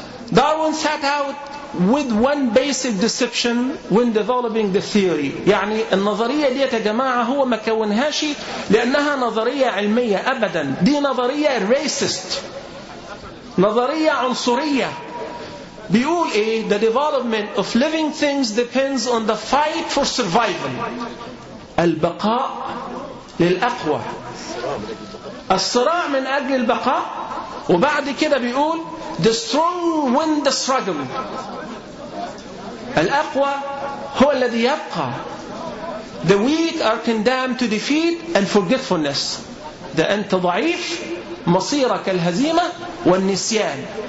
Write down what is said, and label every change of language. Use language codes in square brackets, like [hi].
[en] Darwin set out with one basic deception when developing the theory. [ar] يعني النظرية دي يا جماعة هو ما كونهاش لأنها نظرية علمية أبدا، دي نظرية racist، نظرية عنصرية. بيقول إيه؟ [en] The development of living things depends on the fight for survival. [ar] البقاء للأقوى، الصراع من أجل البقاء. وبعد كده بيقول [en] The strong win the struggle. [ar] الأقوى هو الذي يبقى. [en] The weak are condemned to defeat and forgetfulness. [ar] إذا أنت ضعيف مصيرك الهزيمة والنسيان.